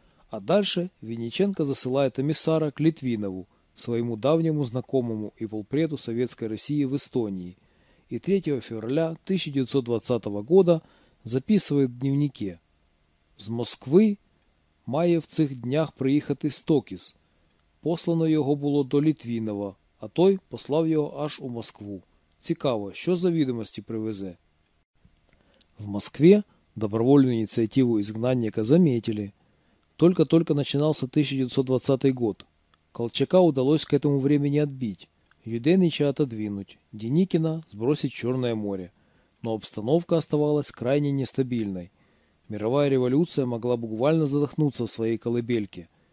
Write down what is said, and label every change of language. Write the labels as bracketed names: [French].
[Russian] А дальше Винниченко засылает эмиссара к Литвинову, своему давнему знакомому и волпреду Советской России в Эстонии, и 3 февраля 1920 года записывает в дневнике: [Ukrainian] «З Москвы має в цих днях приїхати Стокіс. Послано його було до Літвінова, а той послав його аж у Москву. Цікаво, що за відомості привезе?» [Russian] В Москве добровольную инициативу изгнанника заметили. Только-только начинался 1920 год. Колчака удалось к этому времени отбить, Юденича отодвинуть, Деникина сбросить в Черное море. Но обстановка оставалась крайне нестабильной. Мировая революция могла буквально задохнуться в своей колыбельке.